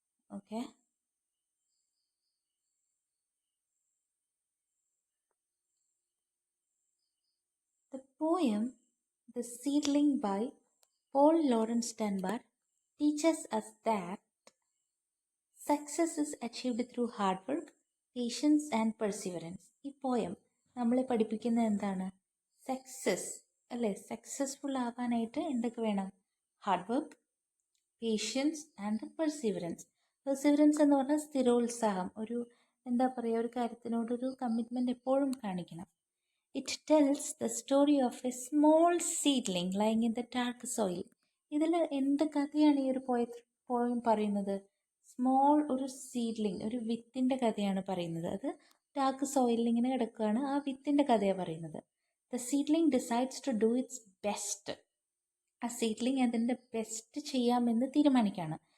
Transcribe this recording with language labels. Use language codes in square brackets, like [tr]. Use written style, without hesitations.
[en] Okay, the poem The Seedling by Paul Laurence Dunbar teaches us that success is achieved through hard work, patience and perseverance. [ml] ഈ poem നമ്മളെ പഠിപ്പിക്കുന്നത് എന്താണ്? Success അല്ലേ? Successful ആവാനായിട്ട് എന്തൊക്കെ വേണം? Hard work, patients and perseverance. Perseverance എന്ന് പറഞ്ഞാൽ സ്ഥിരോത്സാഹം, ഒരു എന്താ പറയുക, ഒരു കാര്യത്തിനോടൊരു കമ്മിറ്റ്മെൻറ്റ് എപ്പോഴും കാണിക്കണം. [en] It tells the story of a small seedling lying in the dark soil. [ml] ഇതിൽ എന്ത് കഥയാണ് ഈ ഒരു പോയം പറയുന്നത്? സ്മോൾ ഒരു സീഡ്ലിംഗ്, ഒരു വിത്തിൻ്റെ കഥയാണ് പറയുന്നത്. അത് ഡാർക്ക് സോയിലിൽ ഇങ്ങനെ കിടക്കുകയാണ്. ആ വിത്തിൻ്റെ കഥയാണ് പറയുന്നത്. [en] The seedling decides to do its best. [ml] ആ സീഡ്ലിംഗ് അതിൻ്റെ ബെസ്റ്റ് ചെയ്യാമെന്ന് തീരുമാനിക്കുകയാണ്.